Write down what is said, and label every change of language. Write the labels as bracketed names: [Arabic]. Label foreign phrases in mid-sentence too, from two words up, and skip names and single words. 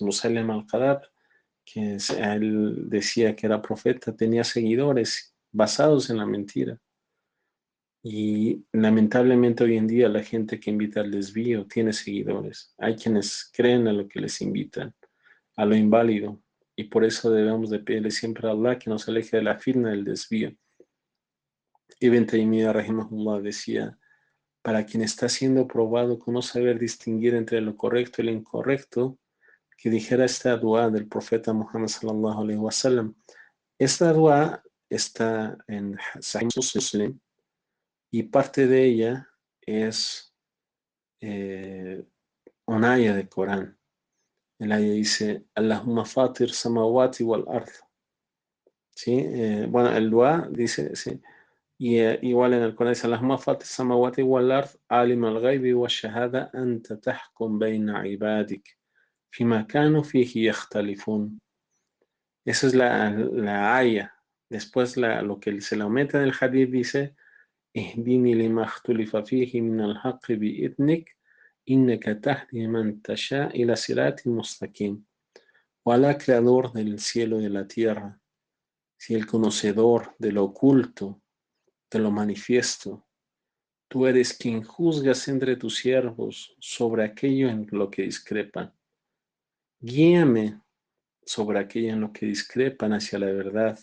[Spanish] Musaylima al-Kadhab, que él decía que era profeta, tenía seguidores basados en la mentira. Y lamentablemente hoy en día la gente que invita al desvío tiene seguidores. Hay quienes creen a lo que les invitan, a lo inválido. Y por eso debemos de pedirle siempre a Allah que nos aleje de la firma del desvío. Ibn Taymiyyah rahimahullah decía: para quien está siendo probado con no saber distinguir entre lo correcto y lo incorrecto, que dijera esta dua del profeta Muhammad [Arabic] صلى الله عليه وسلم. [Spanish] Esta dua está en Sahih Muslim, y parte de ella es un aya de Corán. El aya dice: [Arabic] اللهم فاطر السماوات والأرض. [Spanish] ¿Sí? Bueno, el dua dice, sí. Y igual en el Corán dice: [Arabic] اللهم فاطر السماوات والأرض، عالم الغيب والشهادة، أنت تحكم بين عبادك فيما كانوا فيه يختلفون. [Spanish] Esa es la aya. Después lo que se le aumenta en el hadith dice: [Arabic] اهدني لما اختلف فيه من الحق بإذنك إنك تهدي من تشاء إلى صراط مستقيم. [Spanish] O Alá, creador del cielo y de la tierra, si el conocedor de lo oculto, de lo manifiesto, tú eres quien juzgas entre tus siervos sobre aquello en lo que discrepan. Guíame sobre aquello en lo que discrepan hacia la verdad.